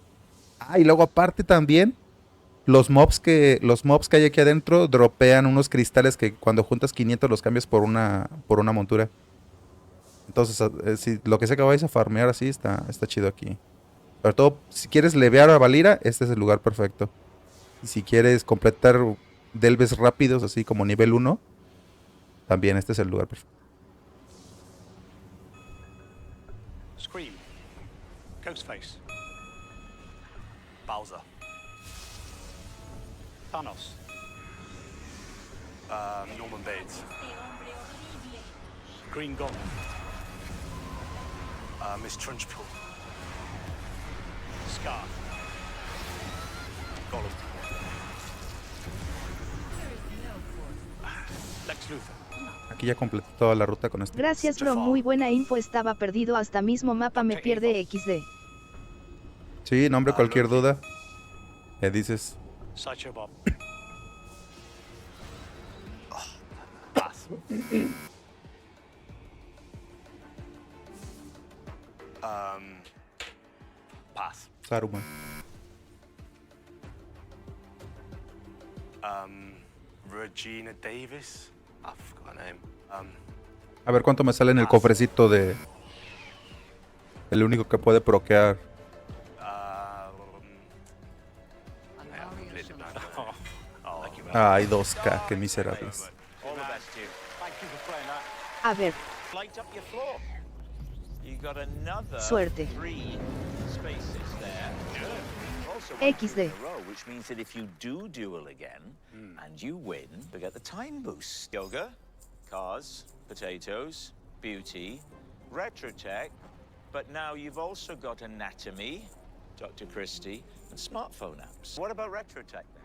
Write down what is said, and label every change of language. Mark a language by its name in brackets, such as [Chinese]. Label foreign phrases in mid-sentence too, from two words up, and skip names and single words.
[Spanish] Y luego aparte también los mobs que hay aquí adentro dropean unos cristales que cuando juntas 500 los cambias por una montura. Entonces, si lo que sea que vayas a farmear así, está chido aquí. Sobre todo, si quieres levear a Valira, este es el lugar perfecto. Y si quieres completar delves rápidos, así como nivel 1, también este es el lugar perfecto. Scream. Ghostface. Bowser. Thanos. Norman Bates. Green Goblin. Miss Trunchbull. Scar. Gollum. Lex Luthor. Aquí ya completé toda la ruta con esto. Gracias, bro, muy buena info, estaba perdido hasta mismo mapa me pierde XD. Sí, nombre, cualquier duda. ¿Qué dices? Sideshow Bob. Pass. Saruman. Regina Davis. [English] I forgot her name. [Spanish] A ver cuánto me sale en el cofrecito de El único que puede proquear. Ay, 2K, qué miserables. A ver, suerte. XD. [English] Which means that if you do duel again and you win, you get the time boost. Yoga, cars, potatoes, beauty, retrotech, but now you've also got anatomy, Dr. Christie, and smartphone apps. What about retrotech then?